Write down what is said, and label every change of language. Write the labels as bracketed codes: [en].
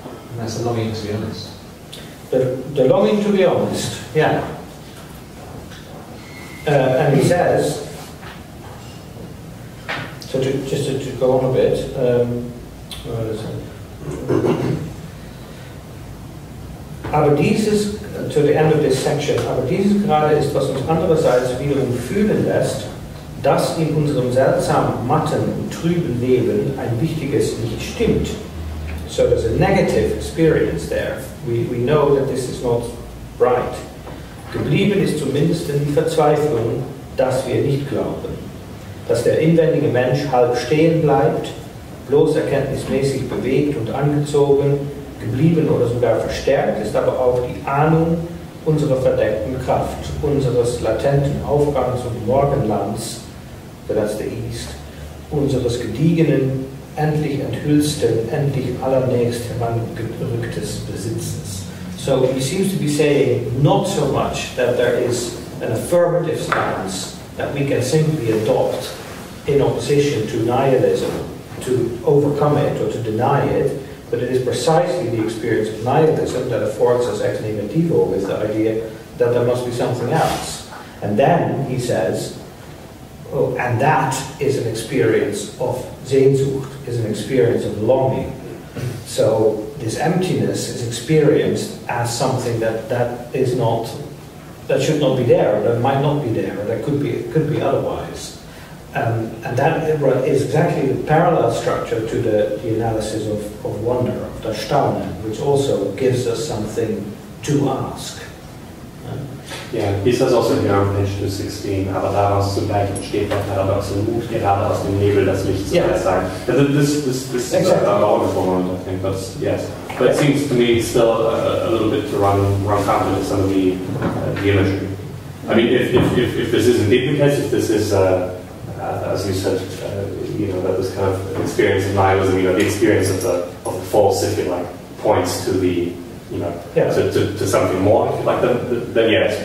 [en] And that's the longing to be honest. The longing to be honest, yeah. And he says, so to go on a bit, where is it? [de] Aber dieses, [en] to the end of this section, [de] aber dieses gerade ist, was uns andererseits wiederum fühlen lässt, dass in unserem seltsam matten und trüben Leben ein wichtiges nicht stimmt. [en] So there's a negative experience there. We know that this is not right. [de] Geblieben ist zumindest die Verzweiflung, dass wir nicht glauben. Dass der inwendige Mensch halb stehen bleibt, bloß erkenntnismäßig bewegt und angezogen, geblieben oder sogar verstärkt ist aber auch die Ahnung unserer verdeckten Kraft, unseres latenten Aufgangs und Morgenlands, [en] so that's the East, [de] unseres gediegenen, endlich enthüllsten, endlich allernächst herangerücktes Besitzens. [en] So he seems to be saying not so much that there is an affirmative stance that we can simply adopt in opposition to nihilism to overcome it or to deny it, but it is precisely the experience of nihilism that affords us ex negativo with the idea that there must be something else. And then he says, oh, and that is an experience of Sehnsucht, is an experience of longing. So this emptiness is experienced as something that is not, that should not be there, or that might not be there, or that could be otherwise. And that is exactly the parallel structure to the analysis of wonder, of das Staunen, which also gives us something to ask. [de] Ja, [en] he says also here on page 216, [de] aber daraus zu gleich entsteht der paradoxe Mut, gerade aus dem Nebel das Licht zu sein. [en] This is a wonderful moment, I think, but yes. But it seems to me still a little bit to run counter to some of the imagery. I mean, if this is indeed the case, if this is, as you said, that this kind of experience of nihilism, the experience of the false, if you like, points to the to something more, if you like, then yes.